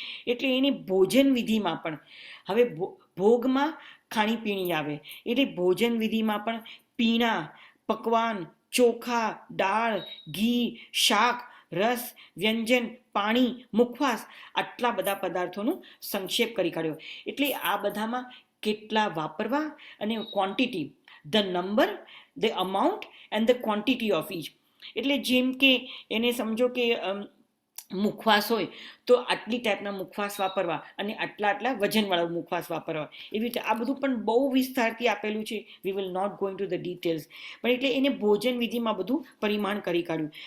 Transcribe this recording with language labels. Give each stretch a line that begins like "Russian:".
Gujarati: એટલે એની ભોજન વિધિમાં પણ, હવે ભોગમાં ખાણીપીણી આવે, એટલે ભોજન વિધિમાં પણ પીણા, પકવાન, ચોખા, દાળ, ઘી, શાક, રસ, વ્યંજન, પાણી, મુખવાસ, આટલા બધા પદાર્થોનો સંક્ષેપ કરી કાઢ્યો. એટલે આ બધામાં કેટલા વાપરવા અને quantity,
English: the number, the amount and the quantity of each.
Gujarati: એટલે જેમ કે એને સમજો કે મુખવાસ હોય તો આટલી ટાઈપના મુખવાસ વાપરવા અને આટલા વજનવાળા મુખવાસ વાપરવા, એવી રીતે આ બધું પણ બહુ વિસ્તારથી આપેલું છે.
English: we will not going to the details,
Gujarati: પણ એટલે એને ભોજન વિધિમાં બધું પરિમાણ કરી કાઢ્યું.